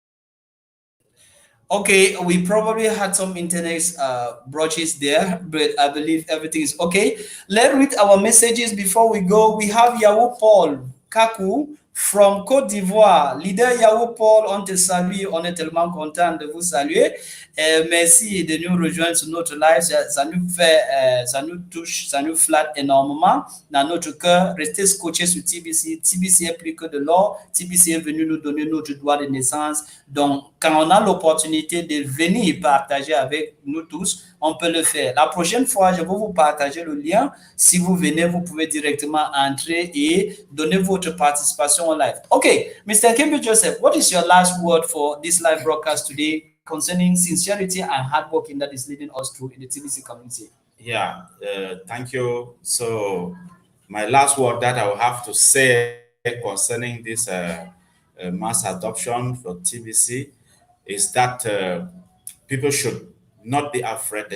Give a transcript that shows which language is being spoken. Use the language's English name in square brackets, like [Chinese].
[English] to Okay, we probably had some internet broaches there, but I believe everything is okay. Let's read our messages before we go. We have Yahoo Paul Kaku from Côte d'Ivoire. [French] Leader Yahoo Paul, on te salue, on est tellement content de vous saluer. Merci de nous rejoindre sur notre live. Ça nous fait, ça nous touche, ça nous flatte énormément dans notre cœur. Restez scotchés sur TBC. TBC est plus que de l'or. TBC est venu nous donner notre droit de naissance. Donc, quand on a l'opportunité de venir partager avec nous tous, on peut le faire. La prochaine fois, je vais vous partager le lien. Si vous venez, vous pouvez directement entrer et donner votre participation en live. [English] Okay, Mr. Kimber Joseph, what is your last word for this live broadcast today concerning sincerity and hard working that is leading us through in the TBC community? Yeah, thank you. So, my last word that I will have to say concerning this mass adoption for TBC is that people should not be afraid.